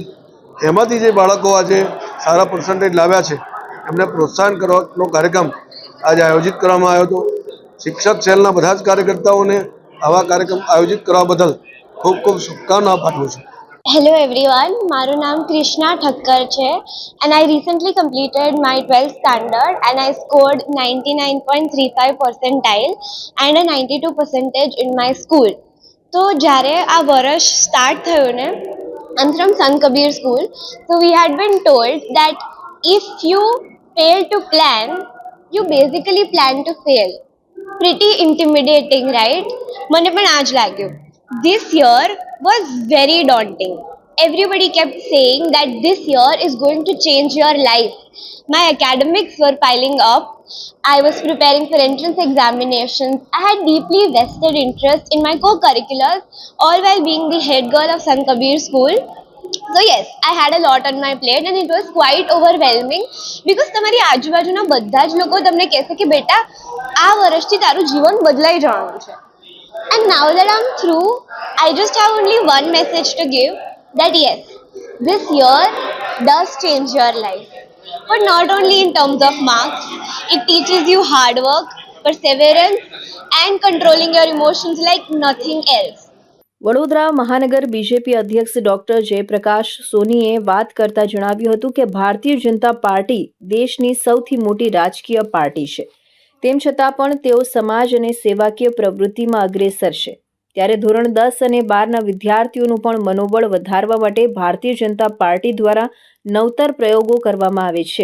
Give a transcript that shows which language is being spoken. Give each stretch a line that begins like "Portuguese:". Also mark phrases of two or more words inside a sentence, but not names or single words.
Gujarati: એમાંથી જે બાળકો આજે સારા પર્સન્ટેજ લાવ્યા છે એમને પ્રોત્સાહન કરવાનો કાર્યક્રમ આજે આયોજિત કરવામાં આવ્યો હતો। શિક્ષક સેલના બધા જ કાર્યકર્તાઓને આવા કાર્યક્રમ આયોજિત કરવા બદલ ખૂબ ખૂબ શુભકામનાઓ પાઠવું છું।
English: Hello everyone,
Gujarati: મારું નામ કૃષ્ણા ઠક્કર છે
English: and I recently completed my 12th standard and I scored 99.35 percentile and a 92 percentage in my school.
Gujarati: તો જ્યારે આ વર્ષ સ્ટાર્ટ થયું ને,
English: I'm from Sant Kabir school, so we had been told that if you fail to plan, you basically plan to fail. Pretty intimidating, right?
Gujarati: મને પણ આ જ લાગ્યું.
English: This year was very daunting. Everybody kept saying that this year is going to change your life. My academics were piling up. I was preparing for entrance examinations. I had deeply vested interest in my co-curriculars, all while being the head girl of Sant Kabir school. So yes, I had a lot on my plate and it was quite overwhelming because
Gujarati: તમારી આજુબાજુના બધા જ લોકો તમને કહેશે કે બેટા આ વર્ષથી તારું જીવન બદલાઈ જવાનું છે.
English: And now that I'm through, I just have only one message to give, that yes, this year does change your life. But not only in terms of marks, it teaches you hard work, perseverance and controlling your emotions like nothing else.
Gujarati: વડોદરા મહાનગર બીજેપી અધ્યક્ષ ડોક્ટર જયપ્રકાશ સોનીએ વાત કરતા જણાવ્યું હતું કે ભારતીય જનતા પાર્ટી દેશની સૌથી મોટી રાજકીય પાર્ટી છે, તેમ છતાં પણ તેઓ સમાજ અને સેવાકીય પ્રવૃત્તિમાં અગ્રેસર છે। ત્યારે ધોરણ 10 અને 12ના વિદ્યાર્થીઓનું પણ મનોબળ વધારવા માટે ભારતીય જનતા પાર્ટી દ્વારા નવતર પ્રયોગો કરવામાં આવે છે।